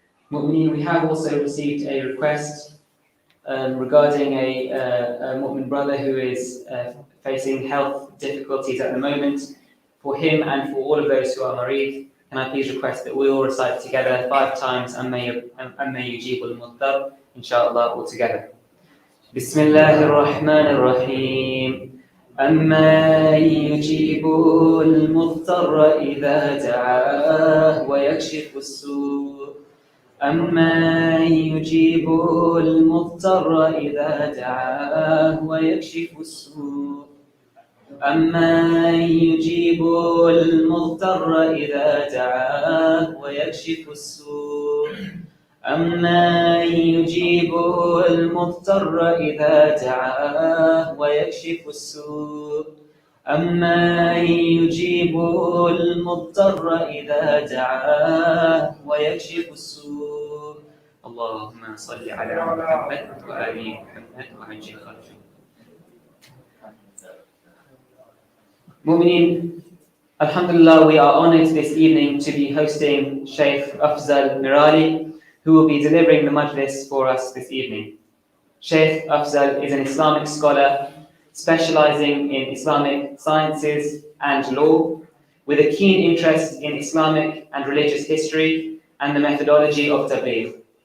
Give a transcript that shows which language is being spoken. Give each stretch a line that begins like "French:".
English: Mu'mineen, we have also received a request regarding a Mu'min brother who is facing health difficulties at the moment. For him and for all of those who are marid, can I please request that we all recite together 5 times
Arabic: Amma Yujibul Muttar,
English: inshallah, all together.
Arabic: Bismillahir Rahmanir Rahim. أما يجيب المضطر إذا دعاه ويكشف السوء أما يجيب المضطر إذا دعاه ويكشف السوء أما يجيب المضطر إذا دعاه ويكشف السوء أما يجيب المضطر إذا دعاه ويكشف السوء أما يجيب المضطر إذا دعاه ويكشف السوء اللهم صل على محمد وآل محمد وعجل خرجه.
English: Mu'mineen, Alhamdulillah, we are honored this evening to be hosting Shaykh Afzal Merali, who will be delivering the Majlis for us this evening. Shaykh Afzal is an Islamic scholar specializing in Islamic sciences and law, with a keen interest in Islamic and religious history and the methodology of Tabligh.